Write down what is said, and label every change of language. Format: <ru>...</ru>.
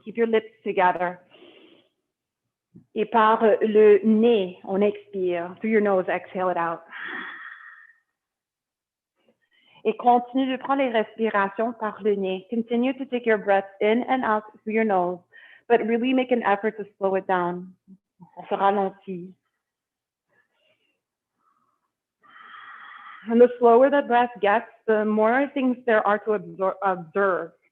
<en>Keep your lips together.</en> <fr>Et par le nez, on expire.</fr> <en>Through your nose, exhale it out.</en> <fr>Et continue de prendre les respirations par le nez.</fr> <en>Continue to take your breath in and out through your nose, but really make an effort to slow it down.</en> <fr>On se ralentit.</fr> <en>And the slower the breath gets, the more things there are to observe.</en>